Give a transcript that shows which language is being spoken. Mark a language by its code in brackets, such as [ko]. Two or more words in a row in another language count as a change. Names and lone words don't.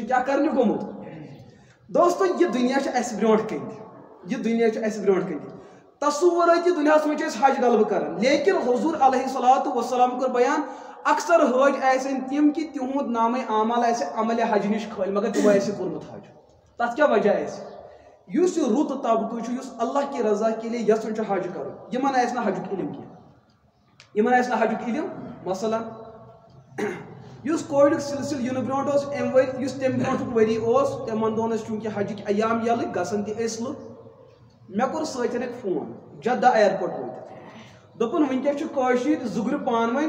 [ks] کیٛاہ کرنہِ گوٚمُت دوستو یہِ دُنیا چھُ اسہِ برونٛٹھ کَنہِ یہِ دُنیا چھُ اسہِ برونٛٹھ کَنہِ تصوُرٲتی دُنیاہس منٛز چھِ أسۍ حج غلبہٕ کران لیکن حضوٗر [ar] علیہ الصلوٰتُ وسلام [ks] کوٚر بیان اکثر حٲج آسن تِم کہِ تِہُنٛد نامے اعمال آسہِ عملہِ حج نِش خٲلی مگر تِمو آسہِ کوٚرمُت حج تتھ کیٛاہ وجہ آسہِ یُس یہِ رُت طبقہٕ چھُ یُس [ur] اللہ کی رضا کے لیے [ks] یژھان چھُ حج کرُن یِمن آسہِ نہٕ حجُک علم کینٛہہ یِمن آسہِ نہٕ حجُک علم مثلاً یُس کووِڈُک سلسلہٕ یِنہٕ برونٛٹھ اوس امہِ ؤرۍ یُس تمہِ برونٛٹھُک ؤری اوس تِمن دۄہن ٲسۍ چوٗنٛکہِ حجٕکۍ ایام یَلہٕ گژھان تہِ ٲسۍ لُکھ مےٚ کوٚر سۭتۍ اکھ فون جدہ اِیرپورٹ وٲتِتھ دوٚپُن وٕنکیٚس چھُ کٲشِر زُگرٕ پانہٕ ؤنۍ